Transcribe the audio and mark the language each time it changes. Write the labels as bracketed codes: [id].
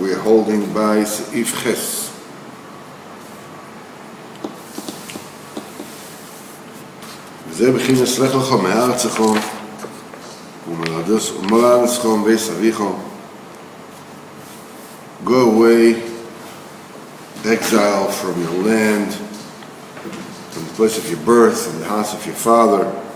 [en] We're holding by Seif Ches. [he] זה בחינס לך לך מארצך ומולדתך ובית אביך. [en] Go away, exile from your land, from the place of your birth, from the house of your father.